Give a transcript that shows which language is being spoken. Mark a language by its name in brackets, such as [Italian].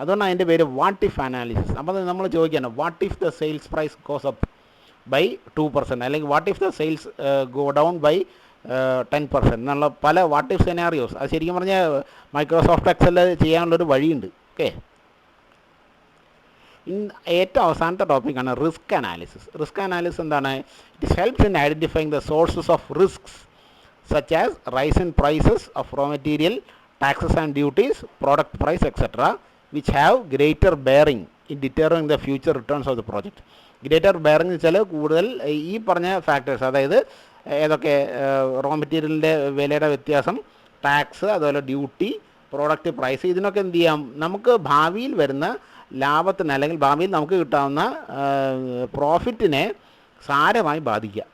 [Malayalam] അതുകൊണ്ട് അതിൻ്റെ പേര് [English] What if analysis. [Malayalam] അപ്പോൾ നമ്മൾ ചോദിക്കുകയാണ്, [English] what if the sales price goes up by 2%, അല്ലെങ്കിൽ what if the sales go down by 10% [Malayalam] എന്നുള്ള പല [English] What if scenarios. [Malayalam] അത് ശരിക്കും പറഞ്ഞാൽ മൈക്രോസോഫ്റ്റ് എക്സൽ ചെയ്യാനുള്ളൊരു വഴിയുണ്ട്. ഓക്കെ, ഏറ്റവും അവസാനത്തെ ടോപ്പിക്കാണ് റിസ്ക് അനാലിസിസ്. റിസ്ക് അനാലിസിസ് എന്താണ്? [English] It helps in identifying the sources of risks such as rise in prices of raw material, taxes and duties, product price, etc., which have greater bearing in determining the future returns of the project. [Malayalam] Greater bearing എന്ന് വെച്ചാൽ കൂടുതൽ ഈ പറഞ്ഞ factors, അതായത് ഏതൊക്കെ raw മെറ്റീരിയലിൻ്റെ വിലയുടെ വ്യത്യാസം, ടാക്സ്, അതുപോലെ ഡ്യൂട്ടി, പ്രോഡക്റ്റ് പ്രൈസ്, ഇതിനൊക്കെ എന്ത് ചെയ്യാം, നമുക്ക് ഭാവിയിൽ വരുന്ന ലാഭത്തിന് അല്ലെങ്കിൽ ഭാവിയിൽ നമുക്ക് കിട്ടാവുന്ന പ്രോഫിറ്റിനെ സാരമായി ബാധിക്കുക.